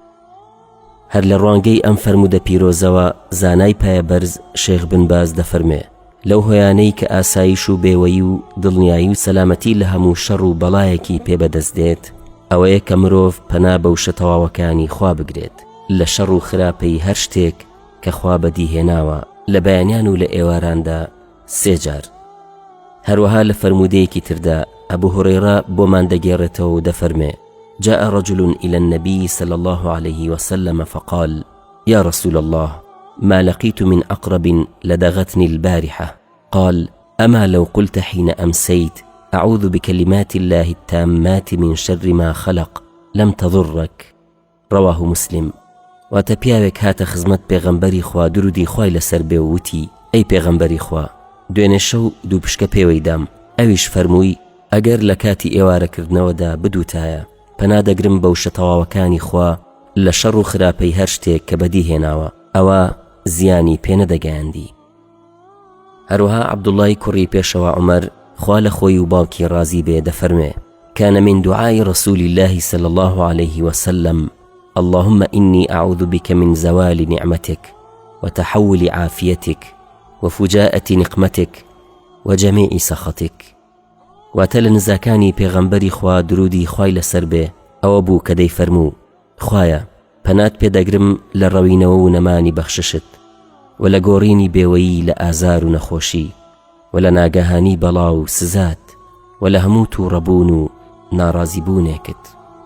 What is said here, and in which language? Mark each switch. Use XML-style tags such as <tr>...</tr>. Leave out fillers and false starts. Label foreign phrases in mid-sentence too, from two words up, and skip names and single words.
<ckb>هەر لە ڕوانگەی ئەم فەرمودە پیرۆزەوە زانای پایەبەرز شێخ بن باز دەفەرمێ: لەو هۆیانەی کە ئاسایش و بێوەیی و دڵنیایی و سەلامەتی لە هەموو شەڕ و بەڵایەکی پێبەدەست دێت ئەوەیە کە مرۆڤ پەنا بەو شە تەواوەکانی خوا بگرێت لە شەڕ و خراپەی هەر شتێک کە خوا بەدیهێناوە لە بەیانیان و لە ئێواراندا 3 جار. هەروەها لە فەرمودەیەکی تردا أبو هريرة بومان دەگێڕێتەوە و دەفەرمێ:</ckb> <ar>جاء رجل إلى النبي صلى الله عليه وسلم فقال: يا رسول الله، ما لقيت من أقرب لدغتني البارحة. قال: أما لو قلت حين أمسيت أعوذ بكلمات الله التامات من شر ما خلق لم تضرك. رواه مسلم.</ar> <ckb>واتەپیاوێک هاتە خزمەت پێغەمبەری خوا درودی خۆی لەسەر بێ و وتی: ئەی پێغەمبەری خوا، دوێنێ شەو 2 پشکە پێوەی دام. ئەویش فەرمووی: ئەگەر لە کاتی ئێوارەکردنەوەدا بدوتایە پەنادەگرم بەو شە تەواوەکانی خوا لە شەڕ و خراپەی هەر شتێک کە بەدیهێناوە ئەوە زیانی پێ نەدەگەیاندی. هەروەها عەبدوڵڵای کوڕی پێشەوا عومەر خوا لە خۆی و باوکی رازی بێ دەفەرمێ:</ckb> <ar>كان من دعاء رسول الله صلى الله عليه وسلم: اللهم إني أعوذ بك من زوال نعمتك وتحول عافيتك وفجاءة نقمتك وجميع سخطك.</ar> <ckb>واتە لە نزاکانی پێغەمبەری خوا درودی خۆی لەسەر بێ ئەوە بوو کە دەیفەرموو: خوایە پەنات پێدەگرم لە ڕەوینەوە و نەمانی بەخششت و لە گۆڕینی بێوەیی لە ئازار و نەخۆشی و لە ناگەهانی بەڵا و سزات و لە هەموو تووڕەبوون و ناڕازیبوونێکت.</ckb>